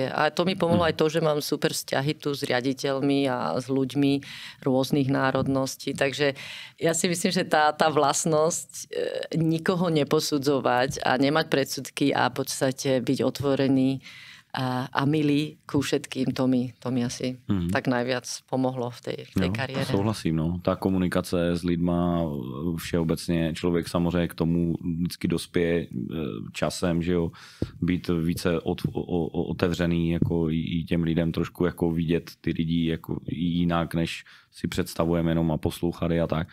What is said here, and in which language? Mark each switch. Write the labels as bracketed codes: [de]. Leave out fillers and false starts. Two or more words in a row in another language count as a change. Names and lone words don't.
[sk] A to mi pomohlo aj to, že mám super vzťahy tu s riaditeľmi a s ľuďmi rôznych národností. Takže ja si myslím, že tá vlastnosť nikoho neposudzovať a nemať predsudky a v podstate byť otvorený a milý ku všetkým, to mi asi tak najviac pomohlo v tej kariére. [cs] Souhlasím, no. Tá komunikace s lidma všeobecně, člověk samozřejmě k tomu vždycky dospěje časem, že jo, být více otevřený, jako i těm lidem trošku jako vidět ty lidi jako jinak, než si představujeme jenom a poslouchat a tak.